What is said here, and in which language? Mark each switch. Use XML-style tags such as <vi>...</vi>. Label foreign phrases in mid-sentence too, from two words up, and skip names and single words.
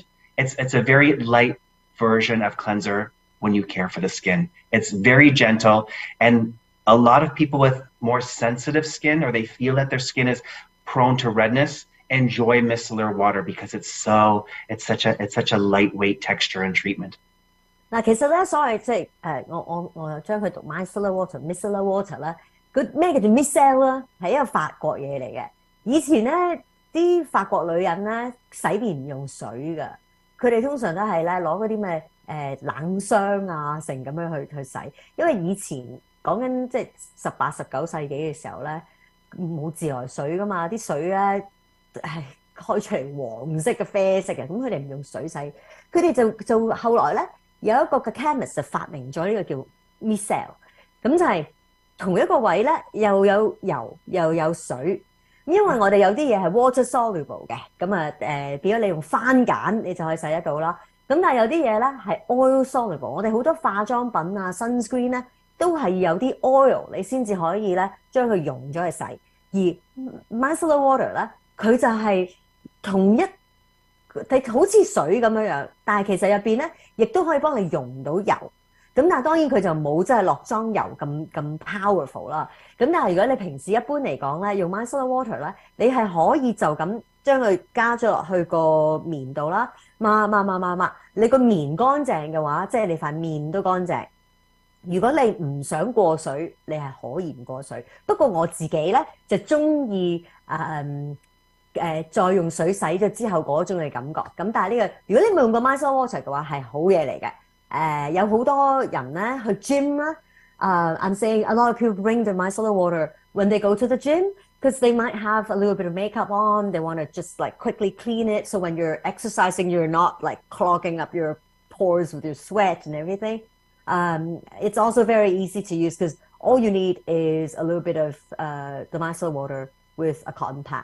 <en>It's a very light version of cleanser when you care for the skin. It's very gentle, and a lot of people with more sensitive skin, or they feel that their skin is prone to redness, enjoy micellar water because it's such a lightweight texture and treatment.</en> <yue>嗱，其實咧，所謂即係我將佢讀</yue> <en>micellar water</en> <yue>咧，咩叫做 micellar 咧？係一個法國嘢嚟嘅。以前咧，啲法國女人咧洗面唔用水㗎，佢哋通常都係咧攞嗰啲咩冷霜啊，成咁樣去洗，因為以前講緊即係18、19世紀嘅時候咧，冇自來水噶嘛，啲水咧係開出嚟黃色嘅啡色嘅，咁佢哋唔用水洗，佢哋就後來咧有一個嘅 chemist 就發明咗呢個叫 micelle， 咁就係同一個位咧又有油又有水，因為我哋有啲嘢係</yue> <en>water soluble</en> <yue>嘅，咁變咗你用番梘你就可以洗得到啦。咁但係有啲嘢咧係</yue> <en>oil soluble，</en> <yue>我哋好多化妝品啊 sunscreen 咧都係有啲 oil 你先至可以咧將佢溶咗去洗，而</yue> <en>micellar water</en> <yue>咧佢就係同一好似水咁樣樣，但係其實入邊咧亦都可以幫你溶到油。咁但係當然佢就冇真係落妝油咁 powerful 啦。咁但係如果你平時一般嚟講咧，用</yue> <en>micellar water</en> <yue>咧，你係可以就咁將佢加咗落去個面度啦，抹。你個面乾淨嘅話，即係你塊面都乾淨。如果你唔想過水，你係可以唔過水。不過我自己咧就中意再用水洗咗之後嗰種嘅感覺。咁但係呢個如果你冇用過</yue> <en>micellar water</en> <yue>嘅話，係好嘢嚟嘅。有好多人咧去 gym 啦。</yue> <en>I'm saying a lot of people bring the micellar water when they go to the gym because they might have a little bit of makeup on. They want to just like quickly clean it. So when you're exercising, you're not like clogging up your pores with your sweat and everything. It's also very easy to use because all you need is a little bit of the micellar water with a cotton pad.</en>